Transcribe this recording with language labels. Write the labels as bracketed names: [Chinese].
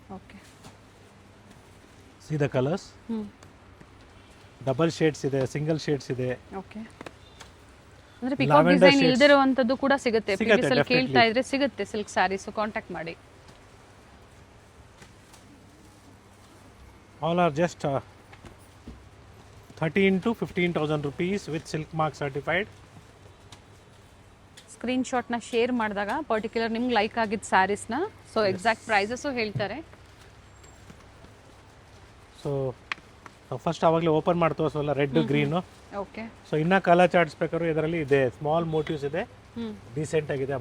[English] Okay, see the colours. [Kannada] Double shades ಇದೆ, single shades ಇದೆ. Okay, ಅಂದ್ರೆ ಪಿಕಾಕ್ ಡಿಸೈನ್ ಇಲ್ದಿರುವಂತದ್ದು ಕೂಡ ಸಿಗುತ್ತೆ. ಪ್ರೀವಿಯಸ್ ಅಲ್ಲಿ ಕೇಳ್ತಾ ಇದ್ರೆ ಸಿಗುತ್ತೆ ಸಿಲ್ಕ್ ಸ್ಯಾರೀಸ್, ಕಾಂಟ್ಯಾಕ್ಟ್ ಮಾಡಿ. [English] All are just 13 to 15,000 rupees with silk mark certified. [Kannada] Screen ಶಾಟ್ನ share ಮಾಡಿದಾಗ ಪರ್ಟಿಕ್ಯುಲರ್ ನಿಮ್ಗೆ ಲೈಕ್ ಆಗಿದ್ದ ಸ್ಯಾರೀಸ್ನ ಸೊ ಎಕ್ಸಾಕ್ಟ್ ಪ್ರೈಸಸ್ಸು ಹೇಳ್ತಾರೆ. ಸೊ ಫಸ್ಟ್ ಆವಾಗಲೇ ಓಪನ್ ಮಾಡಿ ತೋರಿಸೋಲ್ಲ, ರೆಡ್ ಗ್ರೀನು. [English] okay, [Kannada] ಸೊ ಇನ್ನೂ ಕಲರ್ ಚಾರ್ಟ್ಸ್ ಬೇಕಾದ್ರೂ ಇದರಲ್ಲಿ ಇದೆ. ಸ್ಮಾಲ್ ಮೋಟಿವ್ಸ್ ಇದೆ, ಡೀಸೆಂಟ್ ಆಗಿದೆ.